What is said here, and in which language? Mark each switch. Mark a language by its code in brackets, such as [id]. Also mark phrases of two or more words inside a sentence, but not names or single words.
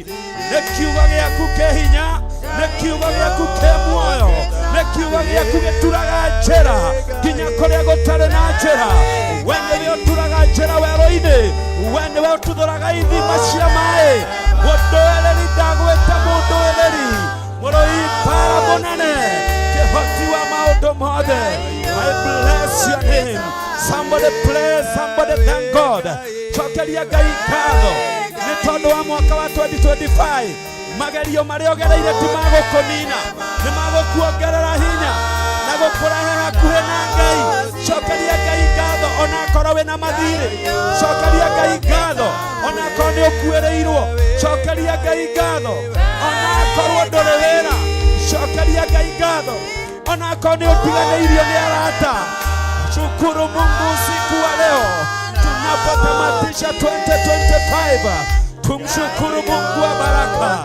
[ki] Nĩ kiugo gĩaku kĩ hinya, nĩ kiugo gĩaku kĩ muoyo, nĩ kiugo gĩaku gĩturaga njĩra nginya kũrĩa gũtarĩ na njĩra. We nĩwe ũturaga njĩra werũ-inĩ, we niwe ũtuthũraga ithima cia maĩ, mũndũĩrĩri ndagwĩta mũndũĩrĩri, mũrũi mbara mũnene, kĩhoti wa maũndũ mothe. [en] I bless your name. Somebody pray, somebody thank God. [ki] Chokeria Ngai ngatho nĩ tondũ wa mwaka wa 2025. Magerio marĩa ũgereire ti magũkũnina, nĩ magũkuongerera hinya na gũkũrehe hakuhĩ na Ngai. Chokeria Ngai ngatho ona akorwo wĩna mathirĩ. Chokeria Ngai ngatho ona akorwo nĩ ũkuĩrĩirwo. Chokeria Ngai ngatho ona akorwo ndũrĩ wĩra. Chokeria Ngai ngatho ona akorwo nĩ ũtiganĩirio nĩ arata. [sw] Shukuru Mungu usiku wa leo tunapotamatisha 2025. Tumshukuru Mungu wa baraka.